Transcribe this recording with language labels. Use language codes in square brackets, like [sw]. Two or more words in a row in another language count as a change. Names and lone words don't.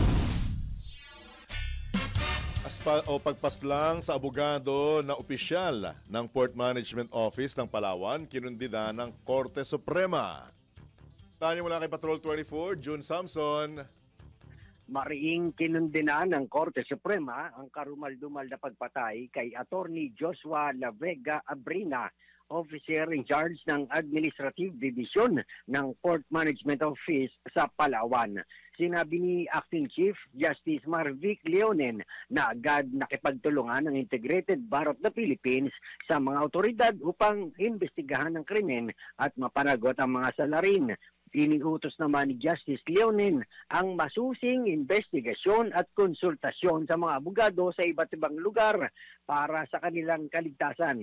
[tl] Pagpaslang sa abogado na opisyal ng Port Management Office ng Palawan, kinundida ng Korte Suprema. Tanyo mula kay Patrol 24, June Samson. Mariing kinundina ng Korte Suprema ang karumal-dumal na pagpatay kay Attorney Joshua La Vega Abrina, [en] officer in charge [tl] ng Administrative Division ng Port Management Office sa Palawan. Sinabi ni Acting Chief Justice Marvic Leonen na agad nakipagtulungan ng Integrated Bar of the Philippines sa mga otoridad upang imbestigahan ang krimen at mapanagot ang mga salarin. Iniutos naman ni Justice Leonen ang masusing investigasyon at konsultasyon sa mga abogado sa iba't ibang lugar para sa kanilang kaligtasan.